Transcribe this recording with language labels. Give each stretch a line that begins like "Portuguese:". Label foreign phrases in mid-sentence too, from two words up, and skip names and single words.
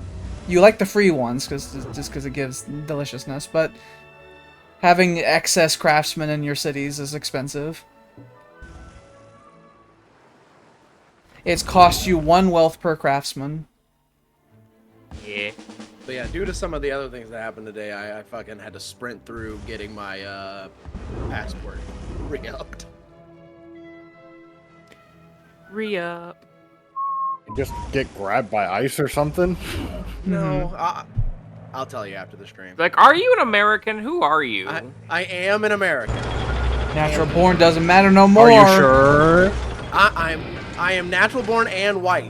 English: You like the free ones, just because it gives deliciousness, but having excess craftsmen in your cities is expensive. It's cost you 1 wealth per craftsman. Yeah. But yeah, due to some of the other things that happened today, I fucking had to sprint through getting my passport re-upped. Re-up. Just get grabbed by ice or something? No, I'll tell you after the stream. Like, are you an American? Who are you? I am an American. Natural born doesn't matter no more. Are you sure? I am natural born and white.